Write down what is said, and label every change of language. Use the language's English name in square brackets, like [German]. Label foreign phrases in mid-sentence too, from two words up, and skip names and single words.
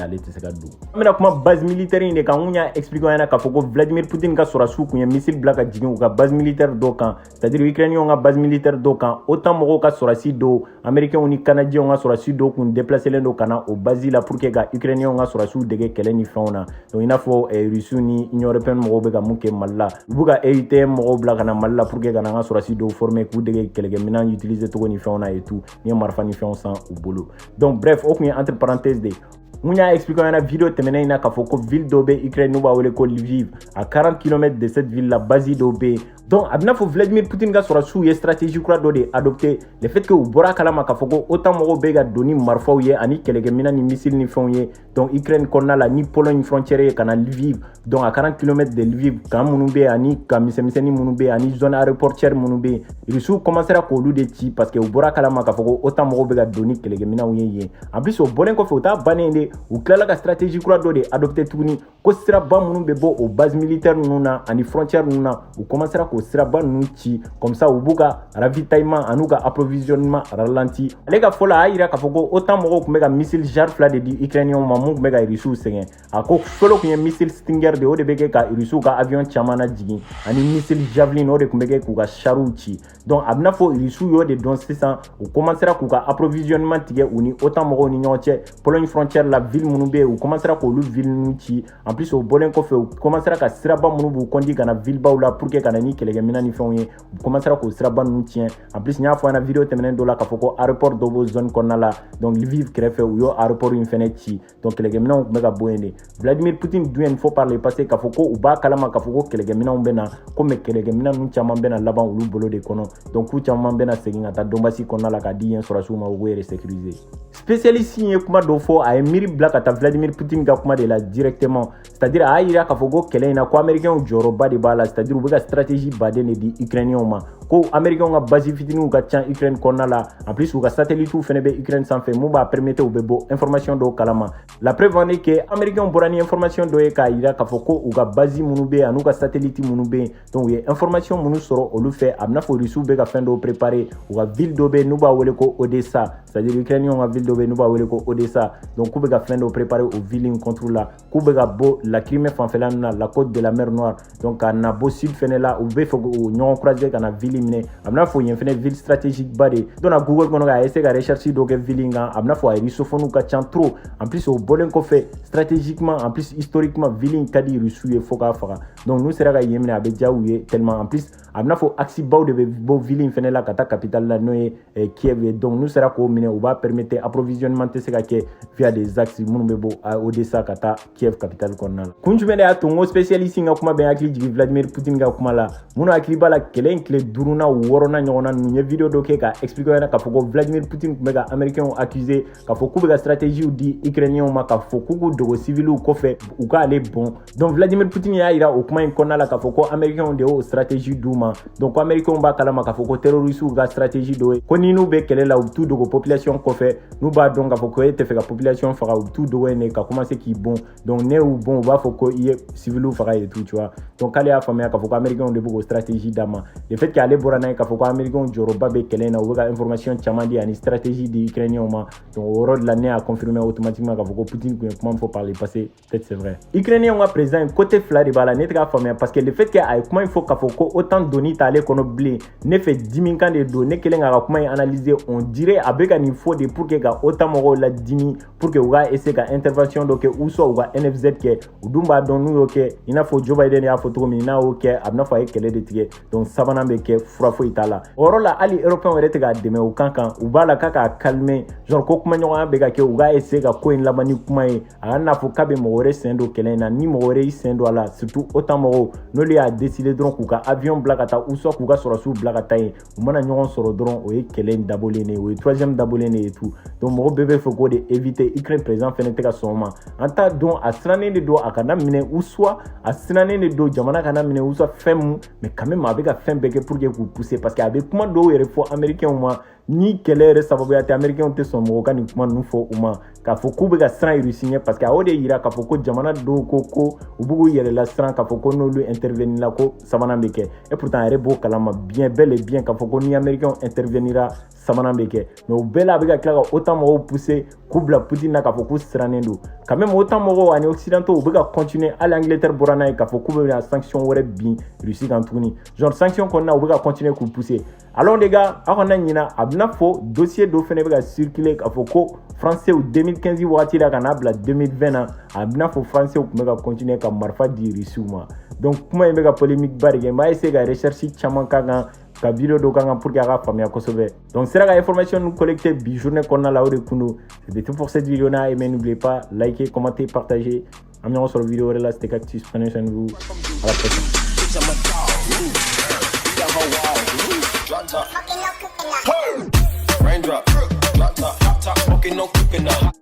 [Bambara] ale tɛ se ka don an bɛna kuma [French] base militaire [Bambara] in de kan n y'a expliqué ɲɛna k'a fɔ ko Vladimir Poutine ka sɔrɔdasiw kun ye missile bila ka jigin u ka [French] base militaire [Bambara] dɔw kan [French] c'est-à-dire Ukrainiens [Bambara] ka [French] base militaire [Bambara] dɔw kan OTAN mɔgɔw ka sɔrɔdasi dɔw américains ni canadiens ka sɔrɔdasi dɔw kun déplacelen don ka na o base la [French] pour que [Bambara] ka Ukrainiens ka sɔrɔdasiw dege kɛlɛ ni fɛnw na donc i n'a fɔ Russie ni Union européenne mɔgɔw bɛ ka mun kɛ Mali la u bɛ ka EUTM mɔgɔw bila ka na Mali la [French] pour que [Bambara] ka na an ka sɔrɔdasi dɔw former k'u dege kɛlɛkɛminɛn utiliser cogo ni fɛnw na [French] et tout [Bambara] ni ye marifa ni fɛnw san u bolo [French] donc bref [Bambara] o kun ye [French] entre parenthèses [Bambara] de mun y'a expliqué ɲɛna vidéo tɛmɛnen in na k'a fɔ ko ville dɔ bɛ Ukraine n'u b'a wele ko Lviv [French] à 40 km de cette ville [Bambara] la base dɔw bɛ yen donc a bɛna fɔ Vladimir Poutine ka sɔrɔdasiw ye stratégie kura dɔ de [French] adopté le fait que [Bambara] u bɔra kalama k'a fɔ ko OTAN mɔgɔw bɛ ka don ni marifaw ye ani kɛlɛkɛminɛn ni missile ni fɛnw ye donc Ukraine kɔnɔna la ni Pologne frontière ye ka na Lviv [French] donc à 40 km de Lviv [Bambara] kan minnu bɛ yen ani kan misɛnmisɛnnin minnu bɛ yen ani [French] zone aéroportière [Bambara] minnu bɛ yen Russiw commencera k'olu de ci [French] parce que [Bambara] u bɔra kalama k'a fɔ ko OTAN mɔgɔw bɛ ka don ni kɛlɛkɛminɛnw ye yen [French] en plus [Bambara] o bɔlen kɔfɛ u t'a bannen de u tilala ka stratégie kura dɔ de adopté tuguni ko siraba minnu bɛ bɔ o [French] base militaire [Bambara] ninnu na ani frontière ninnu na u commencera k'o siraba ninnu ci [French] comme ça [Bambara] u b'u ka ravitaillement ani u ka [French] approvisionnement ralenti [Bambara] ale ka fɔ la a y'a yira k'a fɔ ko OTAN mɔgɔw tun bɛ ka missile jar fila de di Ukrainiens ma mun tun bɛ ka Russiw sɛgɛn a ko fɔlɔ tun ye missile Stinger de o de bɛ kɛ ka Russiw ka avion caman lajigin ani missile Javelin o de tun bɛ kɛ k'u ka chariw ci donc a bɛna fɔ Russiw y'o de dɔn sisan u commencera k'u ka approvisionnement tigɛ u ni OTAN mɔgɔw ni ɲɔgɔn cɛ Pologne frontière la ville minnu bɛ yen u commencera k'olu ville ninnu ci [French] en plus [Bambara] o bɔlen kɔfɛ u commencera ka siraba minnu b'u conduit ka na ville baw la [French] pour que [Bambara] ka na ni kɛlɛkɛminɛn ni fɛnw ye u commencera k'o siraba ninnu tiɲɛ [French] en plus [Bambara] n y'a fɔ an na vidéo tɛmɛnen dɔ la k'a fɔ ko aéroport dɔ b'o zone kɔnɔna la donc Lviv kɛrɛfɛ u y'o aéroport in fɛnɛ ci donc kɛlɛkɛminɛnw tun bɛ ka bɔ yen de Vladimir Poutine dun ye nin fɔ [French] par le passé [Bambara] k'a fɔ ko u b'a kalama k'a fɔ ko kɛlɛkɛminɛnw bɛ na ko mais kɛlɛkɛminɛn ninnu caman bɛ na laban olu bolo de kɔnɔ donc k'u caman bɛ na segin ka taa Donbassi kɔnɔna la k'a di yen sɔrɔdasiw ma u b'o yɛrɛ sécuriser spécialiste in ye kuma dɔ fɔ a ye miiri bila ka taa Vladimir Poutine ka kuma de la [French] directement c'est-à-dire [Bambara] a y'a yira k'a fɔ ko kɛlɛ in na ko américains jɔyɔrɔba de b'a la c'est-à-dire u bɛ ka stratégie baden de di Ukrainiens ma ko américains ka base fitininw ka ca Ukraine kɔnɔna la [French] en plus [Bambara] u ka satellitew fɛnɛ bɛ Ukraine sanfɛ mun b'a permettre u bɛ bɔ information dɔw kalama [French] la preuve en est que américains [Bambara] bɔra ni information dɔ ye k'a yira k'a fɔ ko u ka base minnu bɛ yen ani u ka satellite minnu bɛ yen donc u ye information minnu sɔrɔ olu fɛ a bɛna fɔ Russiw bɛ ka fɛn dɔw préparer u ka ville dɔ bɛ yen n'u b'a wele ko Odessa [French] c'est-à-dire Ukrainiens [Bambara] ka ville dɔ bɛ yen n'u b'a wele ko Odessa donc k'u bɛ ka fɛn dɔw préparer o ville in contre la k'u bɛ ka bɔ la Crimée fanfɛla ninnu na [French] la côte de la mer Noire [Bambara] donc ka na bɔ sud fɛnɛ la u bɛ fɛ k'u ɲɔgɔn croiser ka na ville ville minɛ a bɛna fɔ yen fɛnɛ [French] ville stratégique [Bambara] ba de donc na Google kɔnɔ ka essayer ka recherche dɔ kɛ ville kan a bɛna fɔ a russophone ka ca [French] trop en plus [Bambara] o bɔlen kɔfɛ [French] stratégiquement en plus historiquement ville [Bambara] ka di Russie ye fo k'a faga donc n'u sera ka yen minɛ a bɛ diya u ye [French] tellement en plus [Bambara] a bɛna fɔ axe baw de bɛ bɔ ville fɛnɛ la ka taa capitale la n'o ye Kiev ye donc n'u sera k'o minɛ u b'a permettre approvisionnement tɛ se ka kɛ [French] via des axes [Bambara] minnu bɛ bɔ Odessa ka taa Kiev capitale kɔnɔna la kun jumɛn de y'a to n ko spécialiste ka kuma bɛ hakili jigin Vladimir Poutine ka kuma la minnu hakili b'a la kɛlɛ in tile 5nan 6nan ɲɔgɔnna ninnu ye video dɔ kɛ ka expliquer ɲɛna k'a fɔ ko Vladimir Poutine tun bɛ ka [French] américains accuser [Bambara] k'a fɔ k'u bɛ ka stratégie di ukrainiens ma k'a fɔ k'u k'u dogo civils kɔfɛ u k'ale bɔn donc Vladimir Poutine y'a yira o kuma in kɔnɔna la k'a fɔ ko américains de y'o stratégie d'u ma donc ko américains b'a kalama k'a fɔ ko terroristes ka stratégie dɔ ye ko ni n'u bɛ kɛlɛ la u bɛ t'u dogo population kɔfɛ n'u b'a dɔn k'a fɔ ko e tɛ fɛ ka population faga u bɛ t'u dogo yen de ka commencer k'i bɔn donc ne y'u bɔn u b'a fɔ ko i ye civils faga [French] et tout tu vois donc [Bambara] k'ale y'a faamuya k'a fɔ ko américains de b'o stratégie d'a ma [French] le fait [Bambara] qu'ale bɔra n'a ye k'a fɔ ko américains jɔyɔrɔba bɛ kɛlɛ in na u bɛ ka information caman di ani stratégie di ukrainiens ma donc o yɔrɔ de la ne y'a [French] confirmer automatiquement [Bambara] k'a fɔ ko Poutine tun ye kuma min fɔ [French] par le passé peut-être c'est vrai ukrainiens [Bambara] ka [French] président côté [Bambara] fila de b'a la ne tɛ k'a faamuya [French] parce que le fait que [Bambara] a ye kuma in fɔ k'a fɔ ko autant doni t'ale kɔnɔ bilen ne fɛ dimi kan de don ne kelen k'a ka kuma in [French] analyser on dirait [Bambara] a bɛ ka nin fɔ de [French] pour que [Bambara] ka autant mɔgɔw la dimi [French] pour que [Bambara] u ka essayer ka intervention dɔ kɛ [French] ou soit [Bambara] u ka NFZ kɛ u dun b'a dɔn n'u y'o kɛ i n'a fɔ Joe Biden y'a fɔ cogo min n'a y'o kɛ a bɛna fɔ a ye kɛlɛ de tigɛ donc sabanan bɛ kɛ fura foyi t'a la o yɔrɔ la hali européen yɛrɛ tɛ k'a dɛmɛ u kan u b'a la k'a [French] calmer genre [Bambara] ko kuma ɲɔgɔnya bɛ ka kɛ u k'a essayer ka ko in laban ni kuma ye a ka n'a fɔ k'a bɛ mɔgɔ wɛrɛ sen don kɛlɛ in na ni mɔgɔ wɛrɛ y'i sen don a la [French] surtout autant [Bambara] mɔgɔw n'olu y'a décider dɔrɔn k'u ka avion bila ka taa [French] ou soit [Bambara] k'u ka sɔrɔsiw bila ka taa yen u mana ɲɔgɔn sɔrɔ dɔrɔn o ye kɛlɛ in dabɔlen de ye o ye troisième dabɔlen de ye [French] tout donc [Bambara] mɔgɔ bɛɛ bɛ fɛ k'o de éviter Ukraine président fɛnɛ tɛ ka sɔn o ma an t'a dɔn a sirannen de don a kana minɛ [French] ou soit [Bambara] a sirannen de don jamana kana minɛ [French] ou soit [Bambara] fɛn mun [French] mais quand même [Bambara] a bɛ ka fɛn bɛɛ kɛ [French] pour que [Bambara] k'u [French] pousser parce que [Bambara] a bɛ kuma dɔw yɛrɛ fɔ américains ma ni kɛlɛ yɛrɛ sababuya tɛ américains tɛ sɔn mɔgɔ ka nin kuma ninnu fɔ u ma k'a fɔ k'u bɛ ka siran Russie ɲɛ parce que a y'o de yira k'a fɔ ko jamana dɔw ko u b'u k'u yɛrɛ lasiran k'a fɔ ko n'olu intervenir la ko sabanan bɛ kɛ [French] et pourtant [Bambara] a yɛrɛ b'o kalama [French] bien bel et bien [Bambara] k'a fɔ ko ni [French] américains intervenira [Bambara] sabanan bɛ kɛ mais o bɛɛ la a bɛ ka tila ka autant mɔgɔw pousser k'u bila Poutine na k'a fɔ k'u sirannen don [French] quand même autant [Bambara] mɔgɔw ani occidentaux u bɛ ka continuer hali Angleterre bɔra n'a ye k'a fɔ k'u bɛ na sanction wɛrɛ bin Russie kan tuguni [French] genre sanction [Bambara] kɔnɔna u bɛ ka continuer k'u [French] pousser alors les gars [Bambara] aw kana ɲina a bɛna fɔ dossier dɔ fɛnɛ bɛ ka circuler k'a fɔ ko français 2015 waati la ka n'a bila 2020 na a bɛna fɔ français tun bɛ ka continuer ka marifa di Russie ma donc kuma in bɛ ka polémique ba de kɛ n b'a essayer ka recherche caman k'a kan ka video dɔ k'an kan pour que a ka faamuya kosɛbɛ donc sera ka information nu collecter bi journée kɔnɔna la o de kun don [French] c'était tout pour cette vidéo [Bambara] n'a [French] aimé n'oubliez pas liker commenter partager [Bambara] an bɛ ɲɔgɔn sɔrɔ video wɛrɛ la [French] c'était Cactus prenez soin de vous à la prochaine. [English] Raindrop, drop top, hot top, smoking, no cooking up.